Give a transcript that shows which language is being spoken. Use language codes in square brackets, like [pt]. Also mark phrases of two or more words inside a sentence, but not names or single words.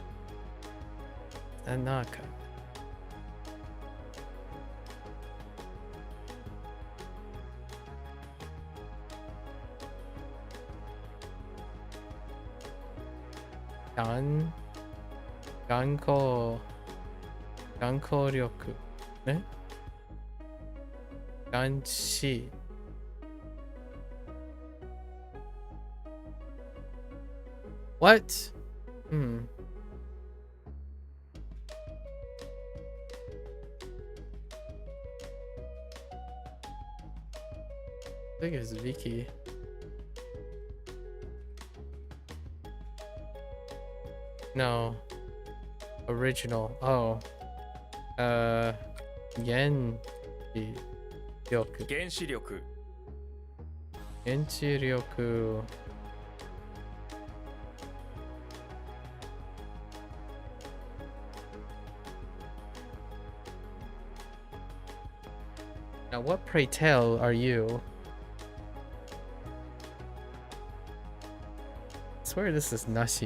[en] And not kan. Gan. Ganko. Ganko ryoku. Ne? Ganshi. What? I think it's Viki. No. Original. Oh. [ja] 原子力. 原子力原子力. [en] Now, what pray tell are you? I swear this is Nashi.